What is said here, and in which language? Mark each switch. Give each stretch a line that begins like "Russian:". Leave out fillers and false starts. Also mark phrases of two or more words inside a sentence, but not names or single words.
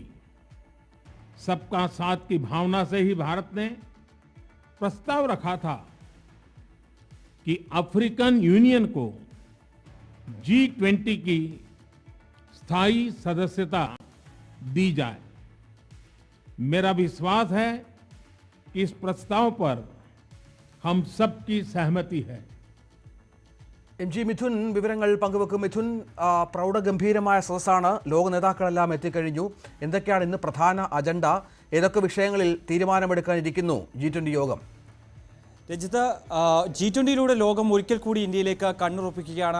Hindi: सबका साथ की भावना से ही भारत ने प्रस्ताव रखा था कि अफ्रीकन यूनियन को G20 की स्थायी सदस्यता दी जाए। मेरा विश्वास है कि इस प्रस्ताव पर हम सबकी सहमति है।
Malayalam: എം ജി മിഥുൻ വിവരങ്ങൾ പങ്കുവെക്കും. മിഥുൻ, പ്രൗഢഗംഭീരമായ സദസ്സാണ്. ലോക നേതാക്കളെല്ലാം എത്തിക്കഴിഞ്ഞു. എന്തൊക്കെയാണ് ഇന്ന് പ്രധാന അജണ്ട? ഏതൊക്കെ വിഷയങ്ങളിൽ തീരുമാനമെടുക്കാനിരിക്കുന്നു G20 യോഗം? രജിത്ത്, G20യിലൂടെ ലോകം ഒരിക്കൽ കൂടി ഇന്ത്യയിലേക്ക് കണ്ണുറപ്പിക്കുകയാണ്.